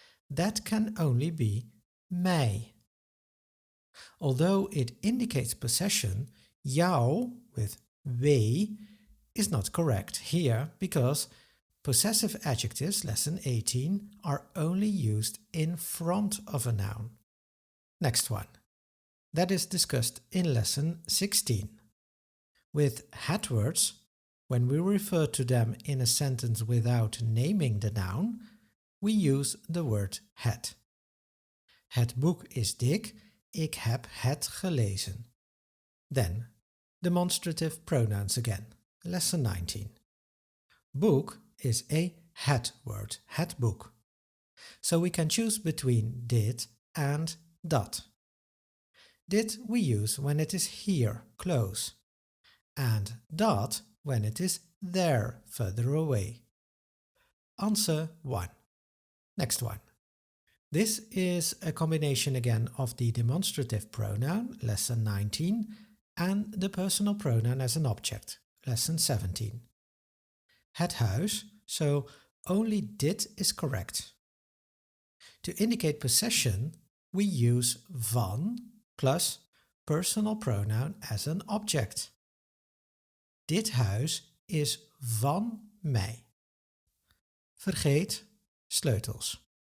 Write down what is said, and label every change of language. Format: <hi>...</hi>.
<en>That can only be mij. Although it indicates possession, jou with wij is not correct here because possessive adjectives, lesson 18, are only used in front of a noun. Next one. That is discussed in lesson 16. With het words, when we refer to them in a sentence without naming the noun, we use the word het.</en> <nl>Het boek is dik, ik heb het gelezen.</nl> <en>Then, demonstrative pronouns again. Lesson 19. Book is a het word,</en> <nl>het boek.</nl> <en>So we can choose between dit and dat. Dit we use when it is here, close, and dat when it is there, further away. Answer 1. Next one. This is a combination again of the demonstrative pronoun, lesson 19, and the personal pronoun as an object, lesson 17.</en> <nl>Het huis,</nl> <en>so only dit is correct. To indicate possession, we use van plus personal pronoun as an object.</en> <nl>Dit huis is van mij. Vergeet sleutels.</nl>